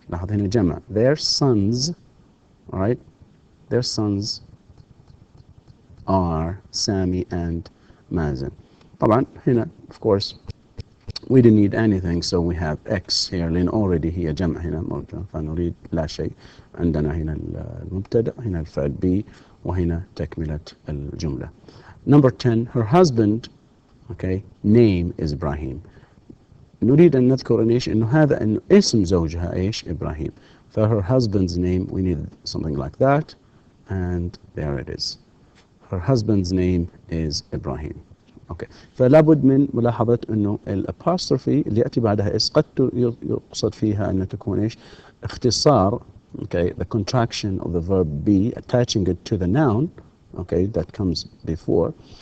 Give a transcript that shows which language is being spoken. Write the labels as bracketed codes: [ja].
[ar] لاحظ هنا جمع their sons. [en] all right, their sons are Sami and Mazen. [ar] طبعا هنا [en] of course we didn't need anything, so we have X here لأن already [ar] هي جمع هنا موجود فنريد لا شيء. عندنا هنا المبتدأ هنا الفعل be وهنا تكملة الجملة. [en] number 10 her husband okay name is Ibrahim. [ar] نريد أن نذكر إنه هذا إنه اسم زوجها إيش إبراهيم. [en] for her husband's name we need something like that and there it is. her husband's name is Ibrahim. [ar] okay فلا بد من ملاحظة إنه الأبوستروفي اللي يأتي بعدها إس قد يقصد فيها أن تكون إيش اختصار okay [en] the contraction of the verb be attaching it to the noun okay that comes before.